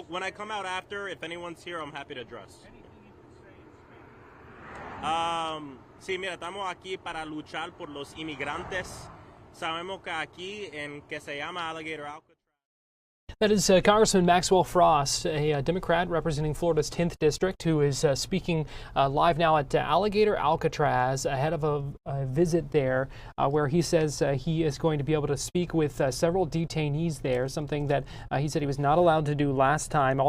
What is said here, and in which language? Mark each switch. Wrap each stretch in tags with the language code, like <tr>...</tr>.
<en>Yeah, when I come out after, if anyone's here, I'm happy to address. Anything you can say in Spanish?</en> <es>Sí, mira, estamos aquí para luchar por los inmigrantes. Sabemos que aquí, en que se llama Alligator Alcatraz.</es> <en>That is Congressman Maxwell Frost, a Democrat representing Florida's 10th District, who is speaking live now at Alligator Alcatraz ahead of a visit there where he says he is going to be able to speak with several detainees there, something that he said he was not allowed to do last time.</en>